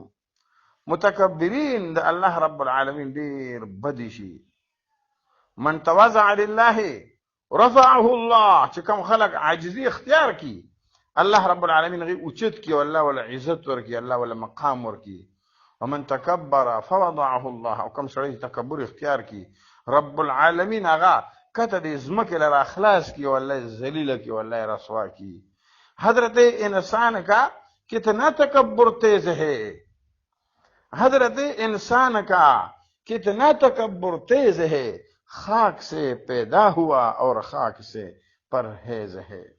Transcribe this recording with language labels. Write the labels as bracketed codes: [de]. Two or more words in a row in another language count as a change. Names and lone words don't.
[ps] متکبرین د الله رب العالمین ډیر بدی شي [ar] من تواضع لله رفعه الله [ps] چې کوم خلق عاجزي اختیار کی الله رب العالمین غي اوچت کی والله ولا عزت ورکی الله ولا مقام ورکی [ar] ومن تکبر فوضعه الله [ps] او کوم سړی تکبر اختیار کی رب العالمین هغه کته د زمکه لر اخلاص کی والله ذلیل کی والله رسوا کی. [ur] حضرت انسان کا کتنا تکبر تیز ہے حضرت انسان کا کتنا تکبر تیز ہے خاک سے پیدا ہوا اور خاک سے پرہیز ہے.